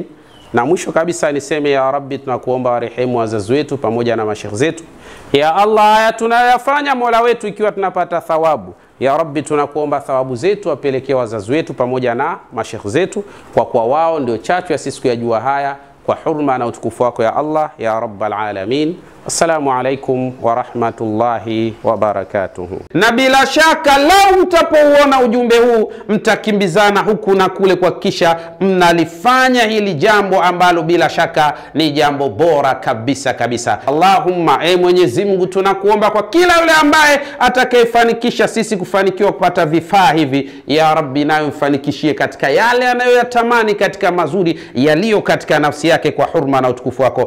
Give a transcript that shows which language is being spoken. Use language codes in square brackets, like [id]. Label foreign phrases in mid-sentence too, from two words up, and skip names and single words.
[sw] Na mwisho kabisa niseme, [ar] يا ربي, [sw] tunakuomba warehemu wazazi wetu pamoja na mashekhi zetu. [ar] يا الله, [sw] haya tunayafanya Mola wetu ikiwa tunapata thawabu, [ar] يا ربي [sw] tunakuomba thawabu zetu wapelekee wazazi wetu pamoja na mashekhi zetu, kwa kuwa wao ndio chachu ya sisi kuyajua haya, kwa hurma na utukufu wako [ar] يا الله يا رب العالمين. السلام عليكم ورحمة الله وبركاته. [sw] Na bila shaka lau mtapouona ujumbe huu mtakimbizana huku na kule kuhakikisha mnalifanya hili jambo ambalo bila shaka ni jambo bora kabisa kabisa. Allahumma, Mwenyezi Mungu, tunakuomba kwa kila yule ambaye atakayefanikisha sisi kufanikiwa kupata vifaa hivi, [ar] يا ربي [sw] nayo mfanikishie katika yale anayoyatamani katika mazuri yaliyo katika nafsi yake, kwa hurma na utukufu wako.